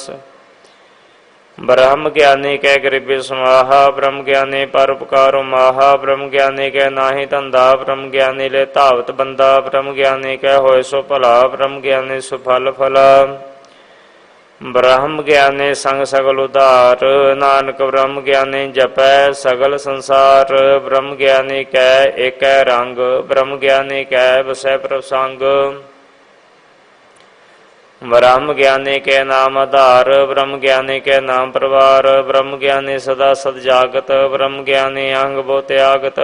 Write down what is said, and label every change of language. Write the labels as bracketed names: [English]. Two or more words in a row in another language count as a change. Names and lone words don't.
[Punjabi] ਬ੍ਰਹਮ ਗਿਆਨੀ ਕੇ ਗਰੀਬੀ ਸਮਾਹਾ, ਬ੍ਰਹਮ ਗਿਆਨੀ ਪਰੋਪਕਾਰੋ ਮਾਹਾ। ਬ੍ਰਹਮ ਗਿਆਨੀ ਕੇ ਨਾਹਿ ਧੰਧਾ, ਬ੍ਰਹਮ ਗਿਆਨੀ ਲੇ ਧਾਵਤ ਬੰਦਾ। ਬ੍ਰਹਮ ਗਿਆਨੀ ਕੇ ਹੋਇ ਸੋ ਭਲਾ, ਬ੍ਰਹਮ ਗਿਆਨੀ ਸੁਫਲ ਫਲਾ। ਬ੍ਰਹਮ ਗਿਆਨੀ ਸੰਗ ਸਗਲ ਉਧਾਰ, ਨਾਨਕ ਬ੍ਰਹਮ ਗਿਆਨੀ ਜਪੈ ਸਗਲ ਸੰਸਾਰ। ਬ੍ਰਹਮ ਗਿਆਨੀ ਕੈ ਏਕ ਰੰਗ, ਬ੍ਰਹਮ ਗਿਆਨੀ ਕੈ ਬਸੈ ਪ੍ਰਸੰਗ। ਬ੍ਰਹਮ ਗਿਆਨੀ ਕੇ ਨਾਮ ਆਧਾਰ, ਬ੍ਰਹਮ ਗਿਆਨੀ ਕੇ ਨਾਮ ਪਰਵਾਰ। ਬ੍ਰਹਮ ਗਿਆਨੀ ਸਦਾ ਸਦ ਜਾਗਤ, ਬ੍ਰਹਮ ਗਿਆਨੀ ਅੰਗ ਬੋ ਤਿਆਗਤ।